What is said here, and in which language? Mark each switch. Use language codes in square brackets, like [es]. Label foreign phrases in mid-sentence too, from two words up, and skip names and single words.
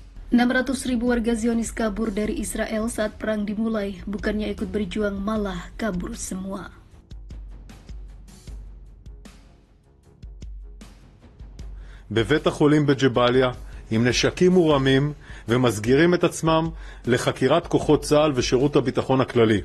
[id] 600.000 warga Zionis kabur dari Israel saat perang dimulai, bukannya ikut berjuang malah kabur semua. [he] בבית החולים בג'באליה, עם נשקים מורמים ומסגירים את עצמם לחקירת כוחות צה"ל ושירות הביטחון הכללי.